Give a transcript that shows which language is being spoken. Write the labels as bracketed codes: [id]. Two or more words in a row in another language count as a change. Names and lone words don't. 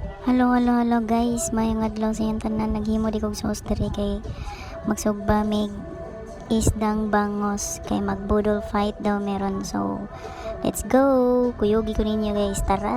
[en] Hello guys, [ceb] mayong adlaw sa iyong tanan. Naghimo di kog sauce diri kay magsugba mig isdang bangos kay magbudol fight daw meron. [en] So let's go, [ceb] kuyogi ko ninyo guys, tara.